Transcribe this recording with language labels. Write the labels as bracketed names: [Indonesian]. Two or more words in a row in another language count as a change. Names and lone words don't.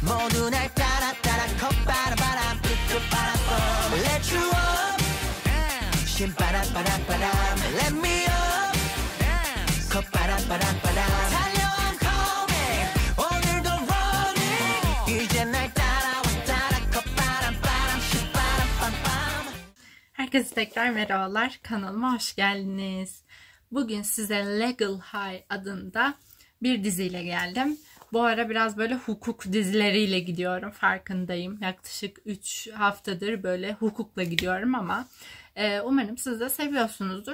[Korean] 모두 날 따라 따라 컵바라바람 삐뚤빠라밤 [English] Let you up [Korean] 신바람바람바람 [English] Let me up [Korean] 컵바람바람바람 달려 [English] I'm coming [Korean] 오늘도 running 이제 날 따라와 따라 컵바람바람 신바람밤밤. [Turkish] Herkese tekrar merhabalar, kanalıma hoş geldiniz. Bugün size Legal High adında bir diziyle geldim. Bu ara biraz böyle hukuk dizileriyle gidiyorum, farkındayım. Yaklaşık 3 haftadır böyle hukukla gidiyorum ama umarım siz de seviyorsunuzdur.